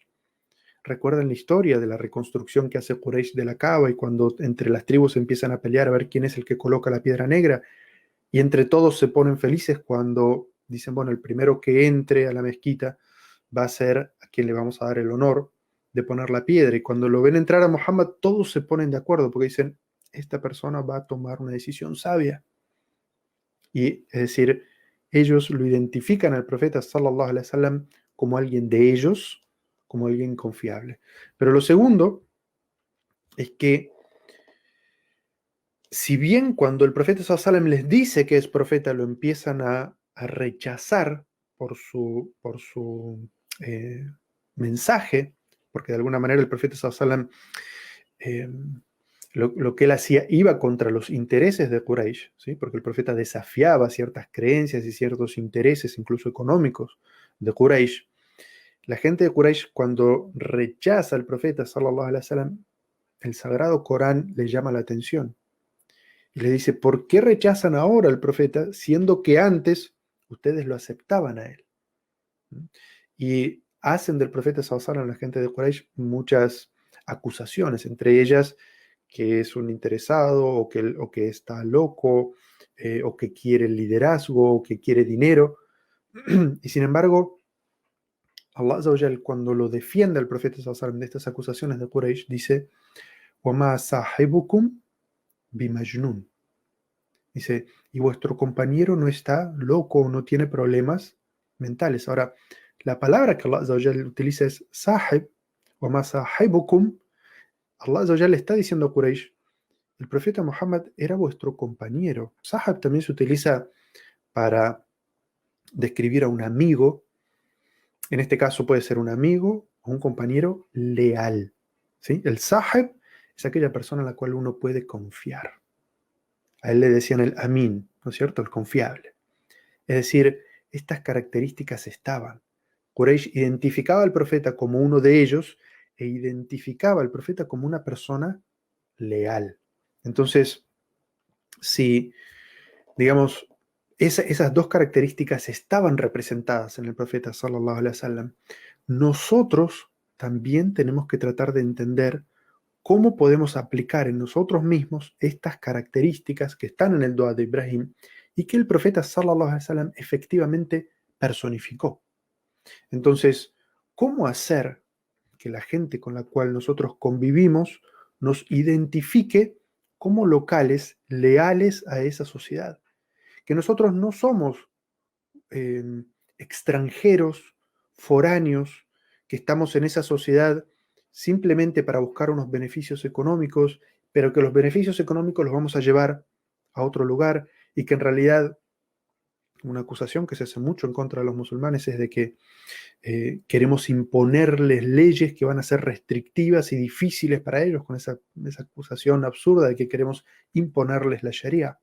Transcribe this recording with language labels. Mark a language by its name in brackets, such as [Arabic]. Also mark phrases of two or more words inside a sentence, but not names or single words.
[Spanish] Recuerdan la historia de la reconstrucción que hace Quraysh de la Kaaba y cuando entre las tribus empiezan a pelear a ver quién es el que coloca la piedra negra y entre todos se ponen felices cuando dicen, bueno, el primero que entre a la mezquita va a ser a quien le vamos a dar el honor de poner la piedra. Y cuando lo ven entrar a Muhammad, todos se ponen de acuerdo porque dicen, esta persona va a tomar una decisión sabia. Y es decir, ellos lo identifican al profeta [Arabic] صلى الله عليه وسلم [Spanish] como alguien de ellos, como alguien confiable. Pero lo segundo es que si bien cuando el profeta [Arabic] صلى الله عليه وسلم [Spanish] les dice que es profeta, lo empiezan a rechazar por su mensaje, porque de alguna manera el profeta [Arabic] صلى الله عليه وسلم [Spanish] lo que él hacía iba contra los intereses de Quraysh, ¿sí? Porque el profeta desafiaba ciertas creencias y ciertos intereses, incluso económicos, de Quraysh. La gente de Quraysh, cuando rechaza al profeta, [Arabic] صلى الله عليه وسلم, [Spanish] el sagrado Corán le llama la atención y le dice, ¿por qué rechazan ahora al profeta siendo que antes ustedes lo aceptaban a él? Y hacen del profeta [Arabic] صلى الله عليه وسلم, [Spanish] la gente de Quraysh, muchas acusaciones, entre ellas que es un interesado o que está loco o que quiere liderazgo o que quiere dinero. Y sin embargo, [Arabic] الله عز وجل, [Spanish] cuando lo defiende al profeta [Arabic] صلى الله عليه وسلم [Spanish] de estas acusaciones de Quraysh, dice, [Arabic] وَمَا صَاحِبُكُمْ بِمَجْنُونَ. [Spanish] Dice, y vuestro compañero no está loco o no tiene problemas mentales. Ahora, la palabra que [Arabic] الله عز وجل [Spanish] utiliza es sahib, [Arabic] وَمَا صَاحِبُكُمْ. الله عز وجل [Spanish] le está diciendo a Quraysh, el profeta Muhammad era vuestro compañero. Sahab también se utiliza para describir a un amigo. En este caso puede ser un amigo o un compañero leal. ¿Sí? El sahab es aquella persona en la cual uno puede confiar. A él le decían el amin, ¿no es cierto? El confiable. Es decir, estas características estaban. Quraysh identificaba al profeta como uno de ellos e identificaba al profeta como una persona leal. Entonces, si, digamos, esas dos características estaban representadas en el profeta [Arabic] صلى الله عليه وسلم, [Spanish] nosotros también tenemos que tratar de entender cómo podemos aplicar en nosotros mismos estas características que están en el Dua de Ibrahim y que el profeta [Arabic] صلى الله عليه وسلم [Spanish] efectivamente personificó. Entonces, ¿cómo hacer que la gente con la cual nosotros convivimos nos identifique como locales leales a esa sociedad. Que nosotros no somos eh, extranjeros, foráneos, que estamos en esa sociedad simplemente para buscar unos beneficios económicos, pero que los beneficios económicos los vamos a llevar a otro lugar y que en realidad una acusación que se hace mucho en contra de los musulmanes es de que queremos imponerles leyes que van a ser restrictivas y difíciles para ellos, con esa acusación absurda de que queremos imponerles la Sharia.